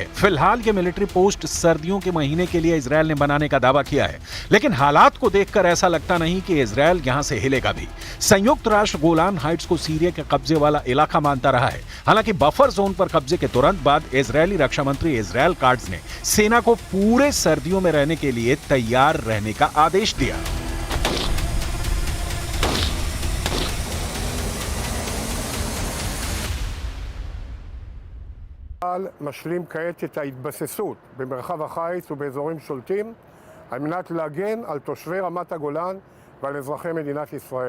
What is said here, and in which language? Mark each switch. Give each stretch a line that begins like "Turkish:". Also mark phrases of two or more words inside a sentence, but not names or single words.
Hindi: फिलहाल ये मिलिट्री पोस्ट सर्दियों के महीने के लिए इजरायल ने बनाने का दावा किया है, लेकिन हालात को देखकर ऐसा लगता नहीं कि इजरायल यहां से हिलेगा भी। संयुक्त राष्ट्र गोलान हाइट्स को सीरिया के कब्जे वाला इलाका मानता रहा है। हालांकि बफर जोन पर कब्जे के तुरंत बाद इजरायली रक्षा मंत्री इजरायल काट्ज ने सेना को पूरे सर्दियों में रहने के लिए तैयार रहने का आदेश दिया।
Hebrew: צה"ל משלים כעת את ההתבססות במרחב החיץ ובאזורים שולטים על מנת להגן על תושבי רמת הגולן ועל אזרחי מדינת ישראל.